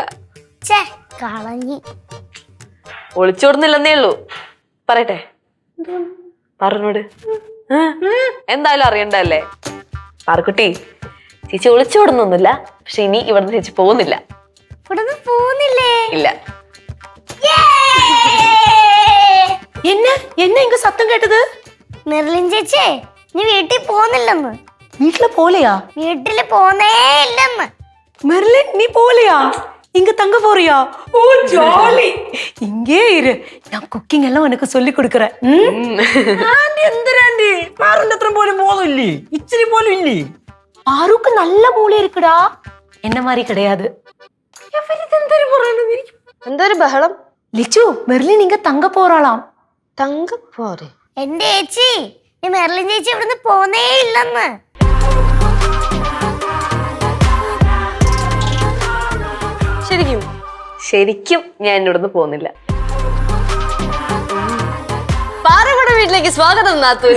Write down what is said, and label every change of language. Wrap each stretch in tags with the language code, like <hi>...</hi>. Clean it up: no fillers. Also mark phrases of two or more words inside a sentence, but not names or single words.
<ml>ചേ കളഞ്ഞി. ഒളിച്ചോടുന്നില്ലെന്നേ ഉള്ളൂ. പറയട്ടെ? പറഞ്ഞോട്. എന്തായാലും അറിയണ്ടല്ലേ പാറക്കുട്ടി. ചേച്ചി ഒളിച്ചോടുന്നൊന്നുമില്ല. പക്ഷെ ഇനി ഇവിടുന്ന് ചേച്ചി പോകുന്നില്ല. ഇവിടുന്ന് പോകുന്നില്ലേ? ഇല്ല.</ml> <ta>என்ன என்ன இங்க சத்தம் கேட்டது?</ta> <ml>മെർലിൻ ചേച്ചി നീ വീട്ടിൽ പോകുന്നില്ലെന്ന്.</ml> <ta>வீட்ல போலையா?</ta> <ml>വീട്ടിൽ പോന്നേ ഇല്ലെന്ന്.</ml> <ta>மெர்லின் நீ போலையா? இங்க தங்க போறியா? ஓ ஜாலி. இங்கே இரு, நான் குக்கிங் எல்லாம் உனக்கு சொல்லி கொடுக்கறேன்.</ta> <ml>എന്തിനാണ്ടി പാറുന്റെ അത്ര പോലും ബോധമില്ലേ? ഇച്ചിരി പോലും ഇല്ലേ?</ml> <ta>பாருக்கு நல்ல மூளை இருக்குடா, என்ன மாதிரி கிடையாது.</ta> <ml>എന്തൊരു ബഹളം?</ml> <ta>லிச்சு, மெர்லின் இங்க தங்க போறாளாம். தங்க போரெ?</ta> <ml>എന്റെ ചേച്ചി ഈ മെർലിൻ ചേച്ചി ഇവിടുന്ന് പോന്നേ ഇല്ലെന്ന്. ശരിക്കും? ശരിക്കും ഞാൻ ഇവിടുന്ന് പോകുന്നില്ല. പാറയുടെ വീട്ടിലേക്ക് സ്വാഗതം നാത്തൂനെ.</ml>